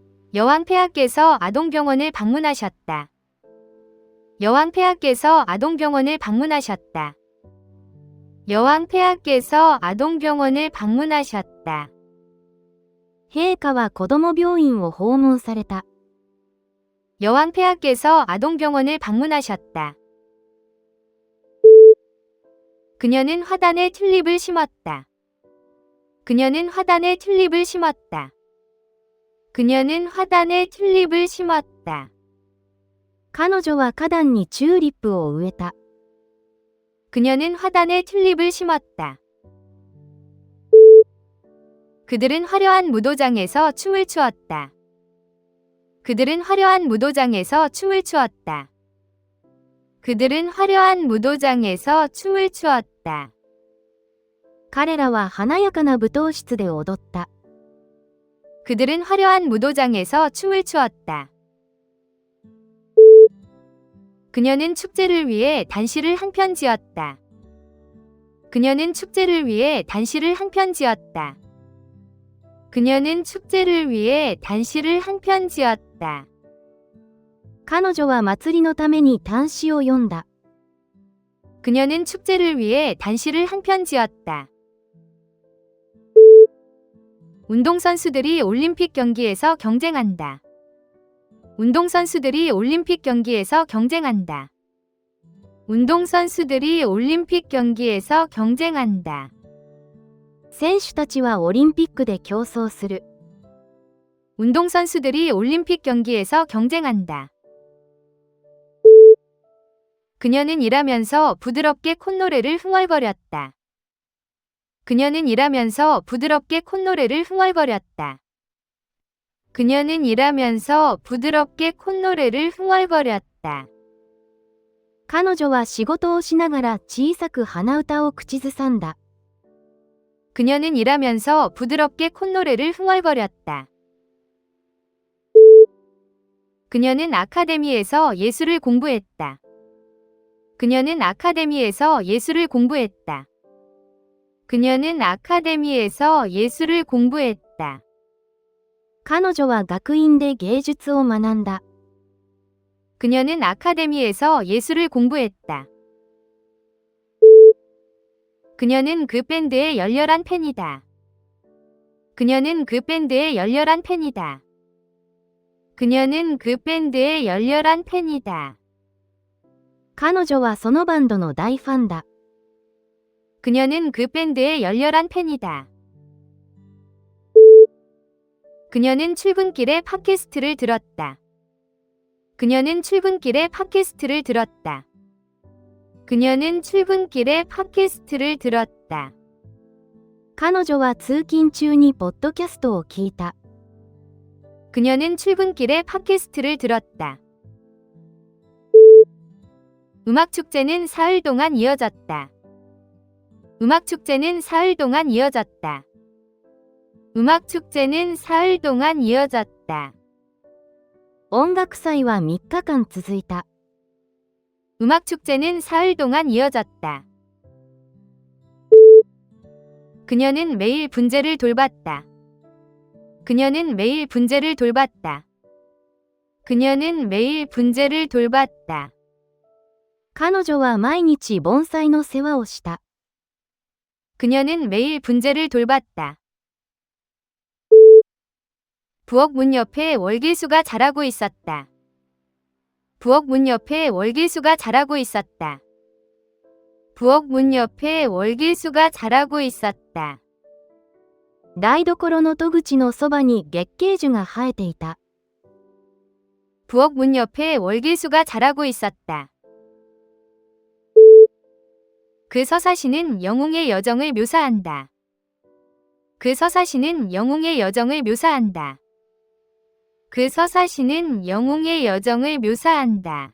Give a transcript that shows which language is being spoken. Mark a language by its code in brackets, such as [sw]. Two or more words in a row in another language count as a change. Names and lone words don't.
[ko] 여왕 폐하께서 아동병원을 방문하셨다. 여왕 폐하께서 아동병원을 방문하셨다. 여왕 폐하께서 아동병원을 방문하셨다. [ja] 陛下は子供病院を訪問された。 [ko] 여왕 폐하께서 아동병원을 방문하셨다. 그녀는 화단에 튤립을 심었다. 그녀는 화단에 튤립을 심었다. 그녀는 화단에 튤립을 심었다. [ja] 彼女は花壇にチューリップを植えた。 [ko] 그녀는 화단에 튤립을 심었다. 그들은 화려한 무도장에서 춤을 추었다. 그들은 화려한 무도장에서 춤을 추었다. 그들은 화려한 무도장에서 춤을 추었다. [ja] 彼らは華やかな舞踏室で踊った。 [ko] 그들은 화려한 무도장에서 춤을 추었다. 그녀는 축제를 위해 단시를 한 편 지었다. 그녀는 축제를 위해 단시를 한 편 지었다. 그녀는 축제를 위해 단시를 한 편 지었다. [ja] 彼女は祭りのために短詩を読んだ。 [ko] 그녀는 축제를 위해 단시를 한 편 지었다. 운동선수들이 올림픽 경기에서 경쟁한다. 운동선수들이 올림픽 경기에서 경쟁한다. 운동선수들이 올림픽 경기에서 경쟁한다. [ja] 選手たちはオリンピックで競争する。 [ko] 운동선수들이 올림픽 경기에서 경쟁한다. 그녀는 일하면서 부드럽게 콧노래를 흥얼거렸다. 그녀는 일하면서 부드럽게 콧노래를 흥얼거렸다. 그녀는 일하면서 부드럽게 콧노래를 흥얼거렸다. [ja] 彼女は仕事をしながら小さく鼻歌を口ずさんだ。 [ko] 그녀는 일하면서 부드럽게 콧노래를 흥얼거렸다. 그녀는 아카데미에서 예술을 공부했다. 그녀는 아카데미에서 예술을 공부했다. 그녀는 아카데미에서 예술을 공부했다. [ja] 彼女は学院で芸術を学んだ。 [ko] 그녀는 아카데미에서 예술을 공부했다. 그녀는 그 밴드의 열렬한 팬이다. 그녀는 그 밴드의 열렬한 팬이다. 그녀는 그 밴드의 열렬한 팬이다. [ja] 彼女はそのバンドの大ファンだ。 [ko] 그녀는 그 밴드의 열렬한 팬이다. 그녀는 출근길에 팟캐스트를 들었다. 그녀는 출근길에 팟캐스트를 들었다. 그녀는 출근길에 팟캐스트를 들었다. [ja] 彼女は通勤中にポッドキャストを聞いた。 [ko] 그녀는 출근길에 팟캐스트를 들었다. 음악축제는 사흘 동안 이어졌다. 음악축제는 사흘 동안 이어졌다. 음악축제는 사흘 동안 이어졌다. [ja] 音楽祭は3日間続いた。 [ko] 음악축제는 사흘 동안 이어졌다. 그녀는 매일 분재를 돌봤다. 그녀는 매일 분재를 돌봤다. 그녀는 매일 분재를 돌봤다. [ja] 彼女は毎日盆栽の世話をした。 [ko] 그녀는 매일 분재를 돌봤다. 부엌 문 옆에 월계수가 자라고 있었다. 부엌 문 옆에 월계수가 자라고 있었다. 부엌 문 옆에 월계수가 자라고 있었다. [ja] 台所の戸口のそばに月桂樹が生えていた。 [ko] 부엌 문 옆에 월계수가 자라고 있었다. 그 서사시는 영웅의 여정을 묘사한다. 그 서사시는 영웅의 여정을 묘사한다. 그 서사시는 영웅의 여정을 묘사한다.